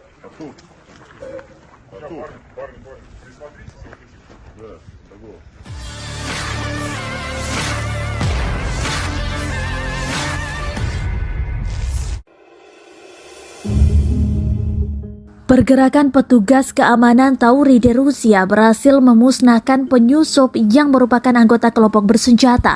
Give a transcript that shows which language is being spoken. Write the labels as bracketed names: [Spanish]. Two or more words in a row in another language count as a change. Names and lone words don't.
[Russian] Тут. А тут. Парни, присмотрите, смотрите. Да, того. [Indonesian] Pergerakan petugas keamanan Tauride Rusia berhasil memusnahkan penyusup yang merupakan anggota kelompok bersenjata.